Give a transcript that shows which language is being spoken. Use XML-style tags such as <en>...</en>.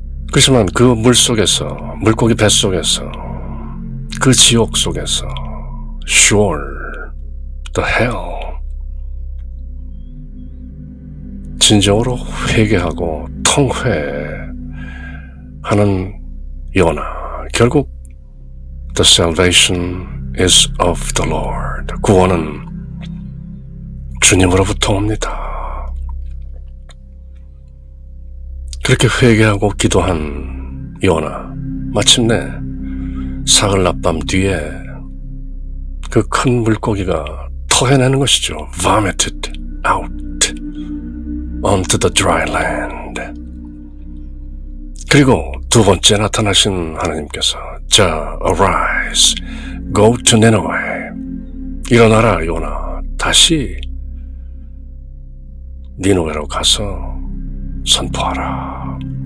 <ko>그렇지만 그 물속에서, 물고기 뱃속에서, 그 지옥 속에서</ko> <en>sure, the hell,</en> <ko>진정으로 회개하고 통회하는 요나, 결국</ko> <en>the salvation is of the Lord,</en> <ko>구원은 주님으로부터 옵니다. 그렇게 회개하고 기도한 요나, 마침내 사흘 낮밤 뒤에 그 큰 물고기가 토해내는 것이죠.</ko> <en>Vomited out onto the dry land.</en> <ko>그리고 두 번째 나타나신 하나님께서 자,</ko> <en>arise, go to Nineveh.</en> <ko>일어나라 요나, 다시 니누웨로 가서 선포하라.</ko>